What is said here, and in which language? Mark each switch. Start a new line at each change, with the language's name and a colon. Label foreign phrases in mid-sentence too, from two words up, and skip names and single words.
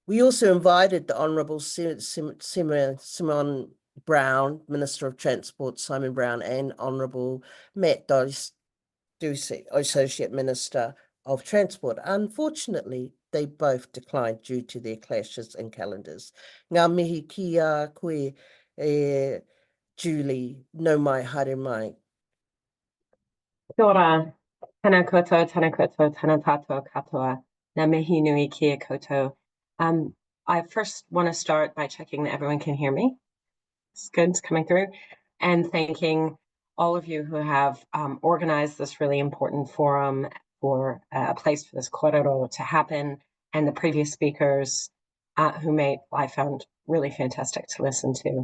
English: We also invited the Honourable Simon Brown, Minister of Transport, Simon Brown, and Honourable Matt Ducey, Associate Minister of Transport. Unfortunately, they both declined due to their clashes in calendars.
Māori: Ngā mihi ki a koe, Julie, no mai, haere mai. Kia ora, tēnā koutou, tēnā tātou katoa, ngā mihi nui ki a koutou.
English: I first want to start by checking that everyone can hear me. It's good, it's coming through. And thanking all of you who have organized this really important forum for a place for this korero to happen, and the previous speakers who I found really fantastic to listen to.